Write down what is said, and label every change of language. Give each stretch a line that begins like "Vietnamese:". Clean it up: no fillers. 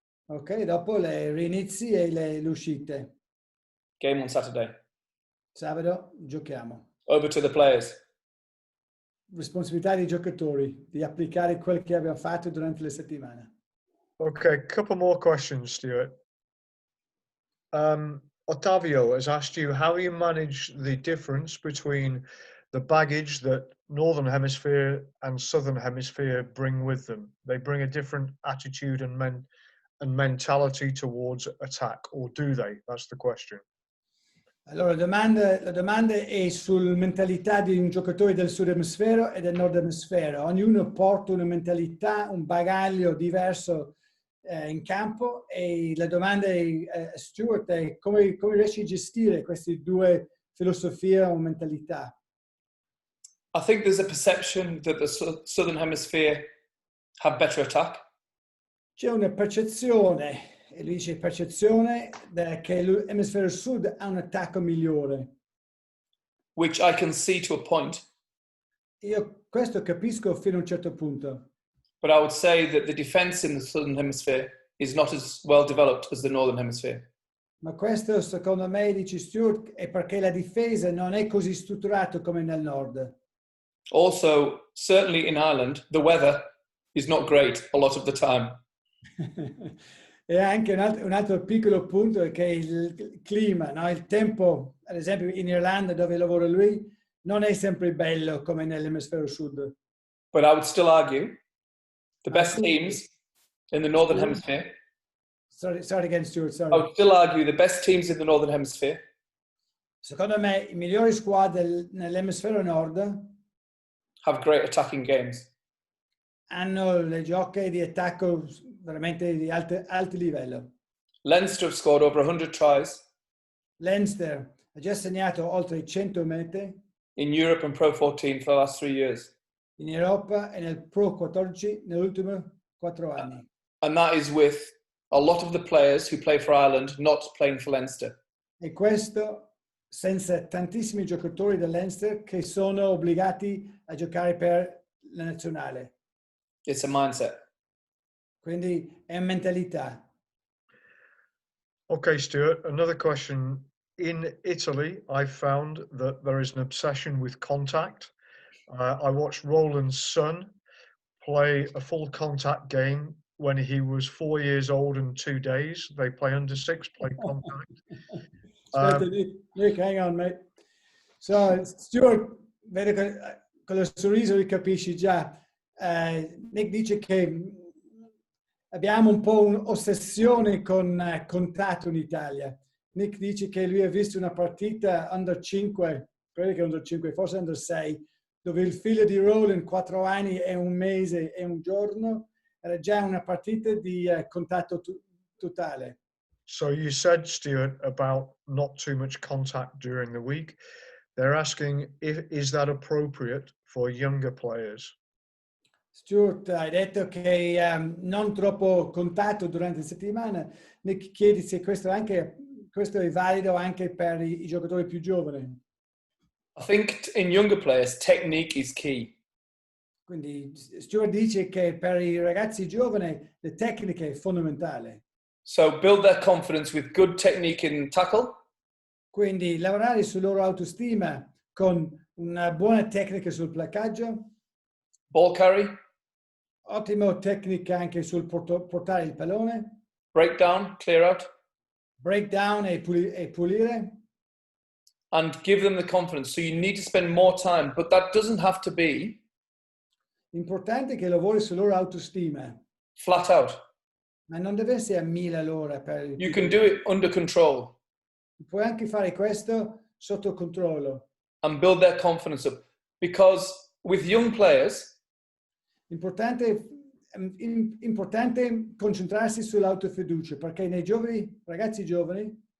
Italian: Ok, dopo le rinizi e le uscite.
English: Game on Saturday.
Italian: Sabato giochiamo.
English: Over to the players.
Italian: Responsabilità dei giocatori di applicare quel che abbiamo fatto durante la settimana.
English: Okay, couple more questions, Stuart. Ottavio has asked you how you manage the difference between the baggage that Northern Hemisphere and Southern Hemisphere bring with them. They bring a different attitude and mentality towards attack, or do they? That's the question.
Italian: Allora, la domanda è sulla mentalità di un giocatore del sud emisfero e del nord emisfero. Ognuno porta una mentalità, un bagaglio diverso in campo e la domanda è, Stuart, è come riesci a gestire queste due filosofie o mentalità?
English: I think there's a perception that the southern hemisphere have better attack.
Italian: C'è una percezione, e lui dice percezione, che l'emisfero sud ha un attacco migliore.
English: Which I can see to a point.
Italian: Io questo capisco fino a un certo punto.
English: But I would say that the defense in the southern hemisphere is not as well developed as the northern hemisphere.
Italian: Ma questo, secondo me, dice Stuart, è perché la difesa non è così strutturata come nel nord.
English: Also, certainly in Ireland, the weather is not great a lot of the time.
Italian: E anche un altro piccolo punto è che il clima, no? Il tempo, ad esempio in Irlanda dove lavora lui, non è sempre bello come nell'emisfero sud.
English: But I would still argue the best teams in the northern hemisphere. Sorry again, Stuart, sorry. I would still argue the best teams in the northern hemisphere.
Italian: Secondo me i migliori squadre nell'emisfero nord
English: have great attacking games.
Italian: Hanno le gioche di attacco veramente di alto livello.
English: Leinster have scored over 100 tries.
Italian: Leinster ha già segnato oltre 100 mete.
English: In Europe and Pro 14 for the last 3 years.
Italian: In Europa e nel Pro 14 negli ultimi 4 anni.
English: And that is with a lot of the players who play for Ireland not playing for Leinster.
Italian: E questo senza tantissimi giocatori del Leinster che sono obbligati a giocare per la nazionale.
English: It's a mindset.
Italian: Quindi è mentalità.
English: Okay, Stuart, another question. In Italy, I found that there is an obsession with contact. I watched Roland's son play a full contact game when he was 4 years old and 2 days. They play under 6, play contact. Nick, hang on, mate.
Italian: So, Stuart, vedo che con lo sorriso li capisci già. Nick dice che abbiamo un po' un'ossessione con contatto in Italia. Nick dice che lui ha visto una partita under 5, credo che under 5, forse under 6, dove il figlio di Roland, 4 anni e 1 mese e 1 giorno, era già una partita di contatto totale.
English: So you said, Stuart, about not too much contact during the week. They're asking, is that appropriate for younger players?
Italian: Stuart, hai detto che non troppo contatto durante la settimana. Nick chiede se questo è valido anche per i giocatori più giovani.
English: I think in younger players, technique is key.
Italian: Quindi Stuart dice che per i ragazzi giovani la tecnica è fondamentale.
English: So build their confidence with good technique in tackle.
Italian: Quindi lavorare sulla loro autostima con una buona tecnica sul placcaggio.
English: Ball carry.
Italian: Ottima tecnica anche sul portare il pallone.
English: Breakdown, clear out.
Italian: Breakdown e pulire.
English: And give them the confidence. So you need to spend more time, but that doesn't have to be
Italian: Importante che lavori sulla loro autostima.
English: Flat out.
Italian: Ma non deve essere a 1000 all'ora.
English: You can do it under control.
Italian: Puoi anche fare questo sotto controllo.
English: And build their confidence up. Because with young players,
Italian: Importante concentrarsi sull'autofiducia, perché nei ragazzi giovani,